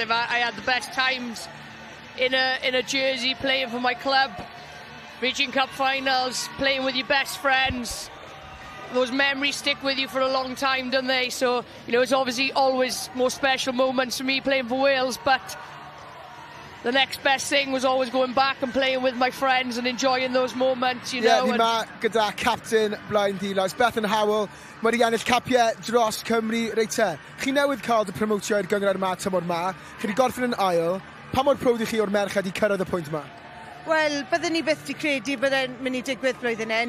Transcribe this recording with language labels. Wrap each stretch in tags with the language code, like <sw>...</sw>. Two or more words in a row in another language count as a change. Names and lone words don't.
<en>I had the best times in a jersey playing for my club, reaching cup finals, playing with your best friends. Those memories stick with you for a long time, don't they? So, you know, it's obviously always more special moments for me playing for Wales, but the next best thing was always going back and playing with my friends and enjoying those moments, you know.</en> <cy>Ni ma gyda captain Blaen Dilys, Bethan Howell, mae wedi ennill capiau dros Cymru reit te. Chi newydd cael dy promotio i'r gyngor yma tymor ma, chi wedi gorffen yn ail, pa mor prowd i chi o'r merched i cyrraedd y pwynt yma? Wel, byddwn ni byth di credu byddai'n mynd i digwydd blwyddyn hyn.</cy>